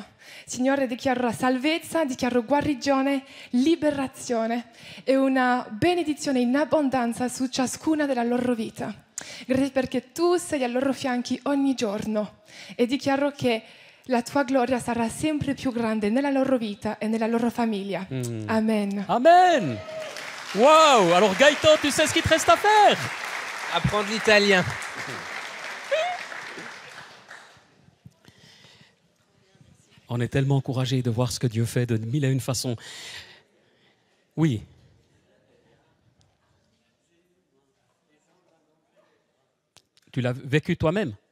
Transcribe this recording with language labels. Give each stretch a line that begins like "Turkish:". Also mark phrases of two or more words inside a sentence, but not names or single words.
Italian: Signore, dichiaro la salvezza, dichiaro guarigione, liberazione e una benedizione in abbondanza su ciascuna della loro vita. Grazie perché tu sei ai loro fianchi ogni giorno, e dichiaro che la tua gloria sarà sempre più grande nella loro vita e nella loro famiglia. Amen.
French: Amen. Waouh. Alors Gaëtan, tu sais ce qu'il te reste à faire? Apprendre l'italien. On est tellement encouragés de voir ce que Dieu fait de 1001 façons. Oui. Tu l'as vécu toi-même?